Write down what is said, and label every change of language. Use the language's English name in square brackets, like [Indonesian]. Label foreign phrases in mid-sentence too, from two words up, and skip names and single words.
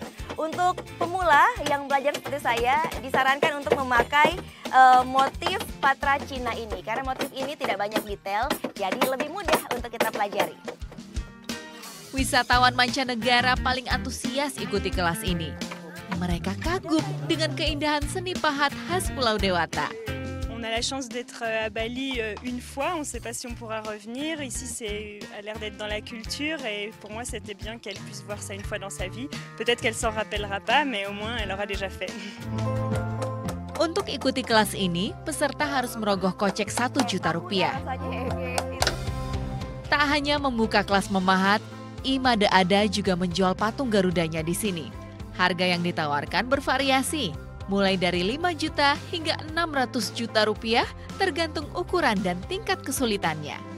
[Indonesian] Untuk pemula yang belajar seperti saya, disarankan untuk memakai motif patra Cina ini. Karena motif ini tidak banyak detail, jadi lebih mudah untuk kita pelajari. Wisatawan mancanegara paling antusias ikuti kelas ini. Mereka kagum dengan keindahan seni pahat khas Pulau Dewata. [French] On a la chance d'être à Bali une fois, on ne sait pas si on pourra revenir. Ici, c'est a l'air d'être dans la culture et pour moi, c'était bien qu'elle puisse voir ça une fois dans sa vie. Peut-être qu'elle s'en rappellera pas, mais au moins, elle aura déjà fait. [Indonesian] Untuk ikuti kelas ini, peserta harus merogoh kocek Rp1 juta. Tak hanya membuka kelas memahat, Imade Ada juga menjual patung Garudanya di sini. Harga yang ditawarkan bervariasi, mulai dari 5 juta hingga 600 juta rupiah tergantung ukuran dan tingkat kesulitannya.